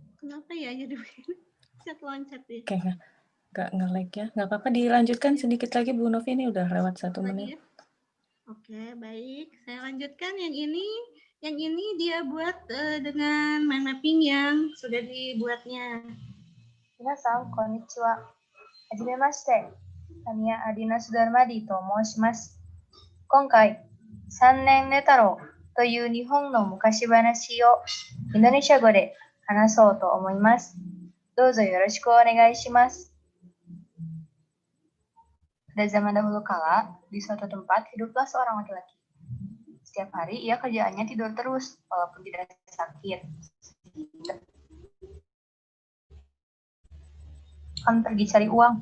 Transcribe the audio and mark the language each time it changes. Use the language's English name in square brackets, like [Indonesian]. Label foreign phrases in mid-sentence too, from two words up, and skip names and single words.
[Indonesian] Kenapa ya jadi begini? Loncat ya. Oke, nggak nge-lag ya. Nggak apa-apa, dilanjutkan sedikit lagi Bu Novi, ini udah lewat 1 menit. Ya. Oke, baik. Saya lanjutkan yang ini. Yang ini dia buat dengan [English] mind mapping [Indonesian] yang sudah dibuatnya. [Japanese] 皆さん、こんにちは。はじめまして。タミヤ・アディナス・ダルマディと申します。今回、三年寝太郎という日本の昔話をインドネシア語で話そうと思います。どうぞよろしくお願いします。 [Indonesian] Pada zaman dahulu kala, di suatu tempat hiduplah seorang laki-laki. Setiap hari ia kerjaannya tidur terus, walaupun tidak sakit. Akan pergi cari uang.